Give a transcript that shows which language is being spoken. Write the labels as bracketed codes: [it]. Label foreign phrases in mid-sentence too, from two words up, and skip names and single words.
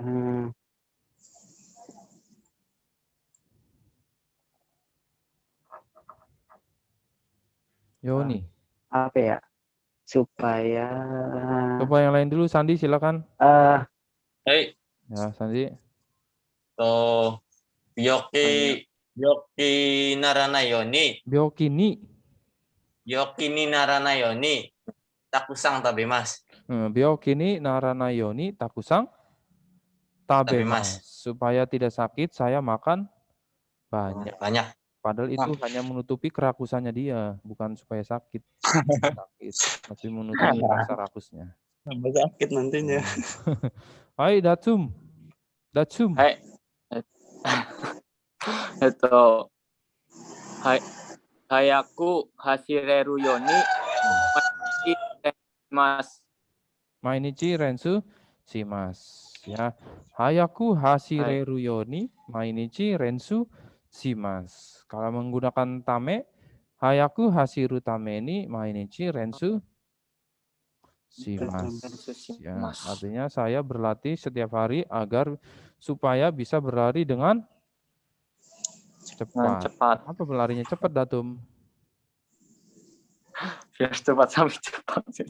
[ja] Yoni. [id] Apa ya? Supaya Coba yang lain dulu, Sandi silakan. Hei, Ya, Sandi. [ja] と病気にならないように. 病気に. 病気にならないように。たくさん食べます. 病気にならないようにたくさん食べます. [id] Supaya tidak sakit, saya makan banyak. Banyak. Padahal itu hanya menutupi kerakusannya dia, bukan supaya sakit. Sakit, tapi menutupi rasa rakusnya. Tambah sakit nantinya. [ja] Hai, Datsum. Hai. 速く走れるようにます. 毎日練習します. [id] Ya. [ja] 速く走れるように毎日練習します. [id] Kalau menggunakan tame, [ja] 速く走るために毎日練習します. [id] Ya, artinya saya berlatih setiap hari agar supaya bisa berlari dengan cepat. Apa berlarinya cepat, Datum? Biar cepat sampai cepat.